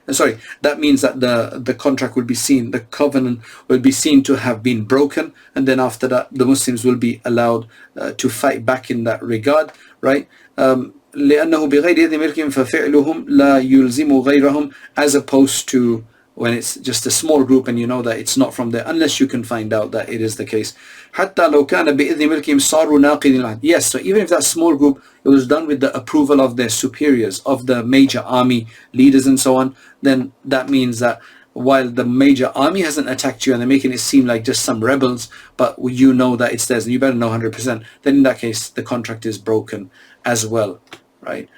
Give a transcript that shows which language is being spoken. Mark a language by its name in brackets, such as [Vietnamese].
[English] Sorry, that means that the contract will be seen, the covenant will be seen to have been broken, and then after that, the Muslims will be allowed to fight back in that regard, right? [Arabic] لأنه بغير إذن ملكهم ففعلهم لا يلزم غيرهم, [English] as opposed to when it's just a small group and you know that it's not from there, unless you can find out that it is the case. [Arabic] حتى لو كان بإذن ملكهم صاروا ناقضين العهد. [English] Yes, so even if that small group, it was done with the approval of their superiors, of the major army leaders and so on, then that means that while the major army hasn't attacked you and they're making it seem like just some rebels, but you know that it's theirs and you better know 100%, then in that case the contract is broken as well, right?